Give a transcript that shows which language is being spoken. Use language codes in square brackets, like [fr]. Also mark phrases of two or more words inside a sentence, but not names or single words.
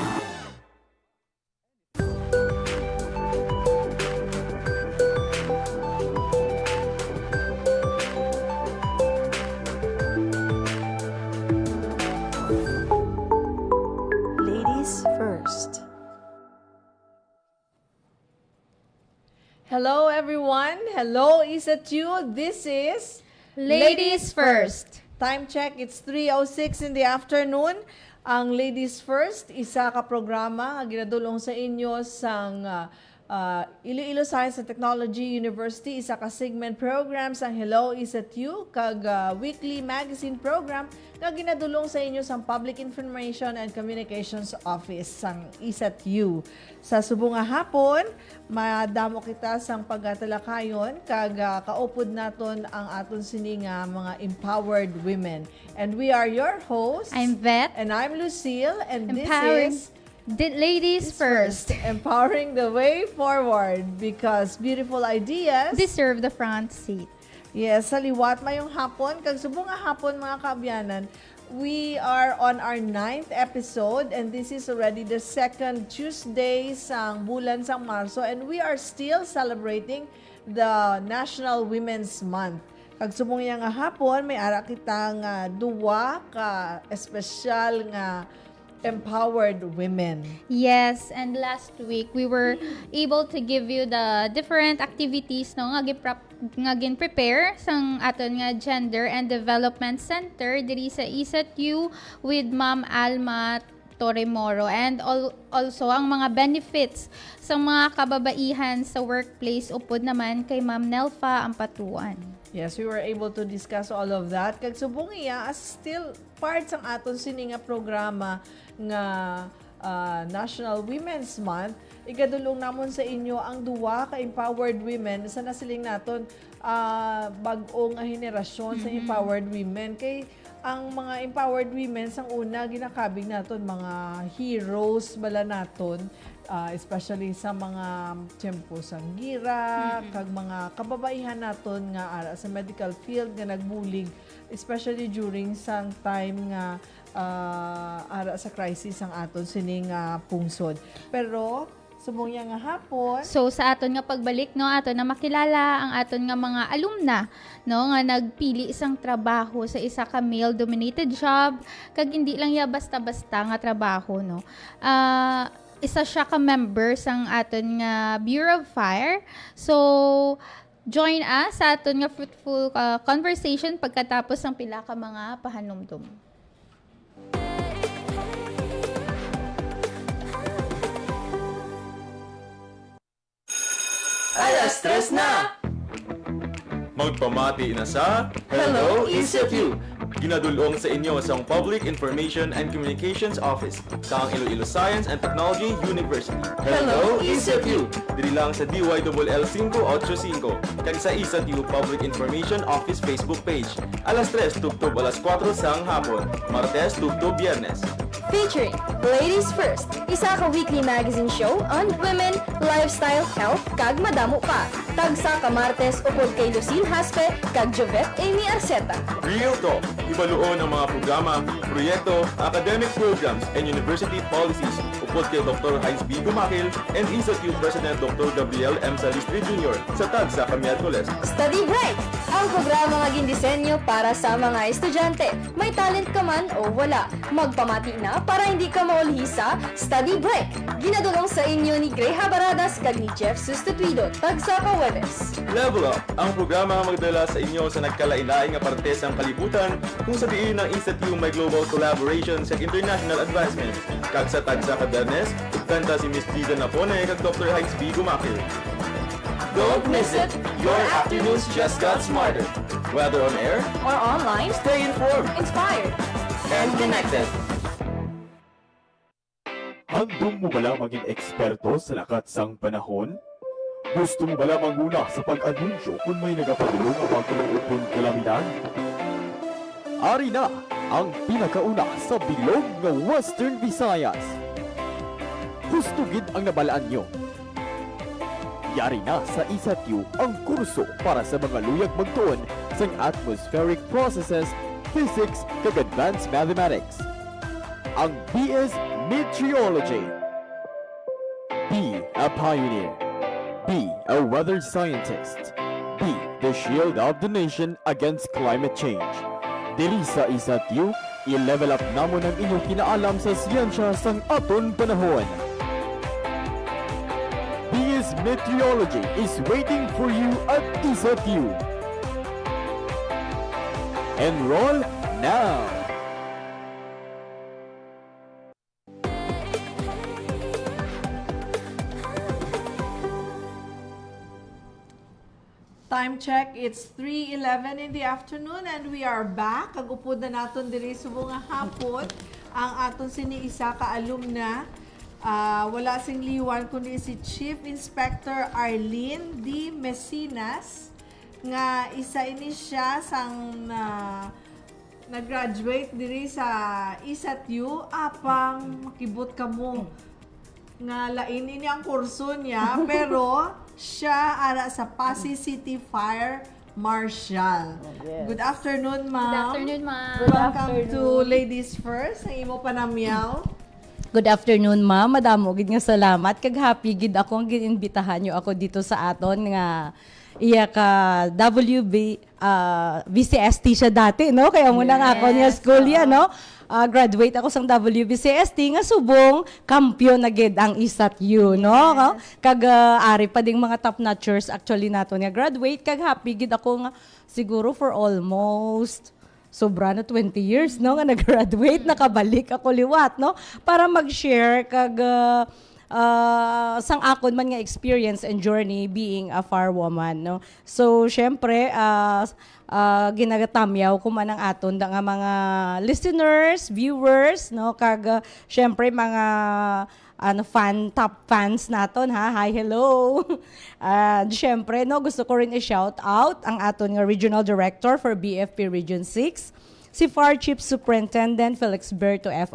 [en] Ladies first. Hello everyone. Hello ECU. This is Ladies First. Time check, it's 3:06 in the afternoon. [hil] Ang Ladies First, isa ka programa nga ginadulong sa inyo sang Iloilo Science and Technology University, isa ka [en] segment program [hil] sang Hello ECU, kag [en] weekly magazine program [hil] nga ginadulong sa inyo sang Public Information and Communications Office sang ECU. Sa subong nga hapon, madamo kita sang pagtalakayon kag kaupod naton ang aton sini nga mga [en] empowered women. And we are your hosts. I'm Vet. And I'm Lucille, and Empowering this is Ladies First. Empowering the way forward because beautiful ideas Deserve the front seat. yes, [hil] sa liwat mayong hapon. Kag subong nga hapon mga kaabyanan, [en] we are on our 9th episode and this is already the second Tuesday [hil] sang bulan sang Marso [en] and we are still celebrating the National Women's Month. [hil] Kag subong nga hapon, may ara kitang duwa ka espesyal nga [en] empowered women. Yes, and last week we were able to give you the different activities [hil] no nga gin-prepare sang aton nga Gender and Development Center diri sa ECU with Ma'am Alma Torremoro [en] and also [hil] ang mga benefits sa mga kababaihan sa workplace upod naman kay Ma'am Nelfa Ampatuan. [en] Yes, we were able to discuss all of that. [hil] Kag subong iya [en] as still part [hil] sang aton sini nga programa nga National Women's Month, igadulong namon sa inyo ang duwa ka [en] empowered women [hil] sa nasiling naton bag-ong henerasyon sa [en] empowered women [hil] kay ang mga [en] empowered women [hil] sang una ginakabig naton mga heroes bala naton, especially sa mga tiyempo sang gira, kag mga kababaihan naton nga ara sa [en] medical field [hil] nga nagbulig, [en] especially during [hil] sang time nga ara sa crisis ang aton sining pungsod. Pero subong nga hapon. So sa aton nga pagbalik no aton na makilala ang aton nga mga alumna no nga nagpili isang trabaho sa isa ka [en] male dominated job [hil] kag hindi lang ya basta-basta nga trabaho no. Isa siya ka member sang aton nga Bureau of Fire. So join us sa aton nga [en] fruitful conversation [tl] pagkatapos ng [hil] pila ka mga pahanumdum. Alas tres na. Magpamati na sa Hello ECU. ginadulong sa inyo sa Public Information and Communications Office sa Iloilo Science and Technology University. Hello ECU. Diri lang sa DYLL 585 kag sa ECU Public Information Office Facebook page. Alas 3 tugtog alas 4 sang hapon, Martes tugtog Biyernes. [en] Featuring Ladies First, [hil] isa ka [en] weekly magazine show on women, lifestyle, health, [hil] kag madamo pa. Tagsa ka Martes upod kay Lucille Haspe, kag Jovet Amy Arceta. Real Talk, ibaluon ang mga programa, proyekto, [en] academic programs, and university policies [hil] upod kay [en] Dr. Heinz B. Gumakil and ECU President Dr. [hil] Gabriel M. Salistri Jr. sa Tagsa ka Miyerkules. Study Bright, Ang programa nga gindisenyo para sa mga estudyante. May talent ka man o wala. Magpamati na para hindi ka maulhi sa [en] study break. [hil] Ginadulong sa inyo ni Greha Baradas kag ni Jeff Sustituido, tagsa ka Webes. Level Up, ang programa nga magdala sa inyo sa nagkalain-laing nga parte sa kalibutan kung sa diin ng ISATU may [en] global collaboration [hil] sa [en] international advancement. [hil] Kag sa tagsa ka Bernes, kanta si Miss Liza Napone kag Dr. Heights B. Gumakil. [en] Don't miss it! Your afternoons just got smarter. Whether on air, Or online, stay informed inspired. and connected. [hil] Handong mo bala maging eksperto sa lakat sang panahon? Gusto mo bala manguna sa pag-anunsyo kung may nagapadulong ang pagkaluot kong kalamidad? Ari na ang pinakauna sa bilog ng Western Visayas. Gusto gid ang nabalaan nyo. Yari na sa ISATU ang kurso para sa mga luyag magtuon sa [en] atmospheric processes, [hil] physics, kag [en] advanced mathematics. [hil] Ang BS Meteorology. [en] Be a pioneer. Be a weather scientist. Be the shield of the nation against climate change. [hil] Dili sa ISATU, i-level up namon ang inyong kinaalam sa siyensya sang aton panahon. [en] BS Meteorology is waiting for you at ISATU. Enroll now! Time check, it's 3:11 in the afternoon and we are back. [hil] Kagupod na naton diri subong nga hapon ang aton siniisa ka alumna. Wala sing liwan kundi si Chief Inspector Arlene D. Mesinas nga isa ini siya sang nag-graduate diri sa ISATU apang makibot kamo nga lain ini ang kurso niya pero siya ara sa Pasig City Fire Marshal. [en] Good afternoon, ma'am. Good afternoon, ma'am. Welcome to Ladies First. [hil] Ang imo panamyaw. [en] Good afternoon, ma'am. [hil] Madamo gid nga salamat kag happy gid ako ang ginbitahan niyo ako dito sa aton nga iya ka VCST siya dati, no? Kaya muna nga ako niya school yan, no? Graduate ako sang WBCST nga subong kampiyon na gid ang ISATU, no? Kag ari pa ding mga [en] top notchers [hil] actually nato nga graduate kag happy gid ako nga siguro for almost sobra na [en] 20 years, [hil] no, nga nag-graduate, nakabalik ako liwat, no, para mag-share kag sang akon man nga [en] experience and journey being a firewoman, [hil] no. So, syempre, ginagatamyaw ko man ang aton da nga mga listeners, viewers, no, kag syempre mga [en] top fans [hil] naton ha. [en] Hi, hello. [hil] Syempre, no, gusto ko rin i-shout out ang aton nga [en] Regional Director for BFP Region 6, [hil] si FAR Chief Superintendent Felix Berto F.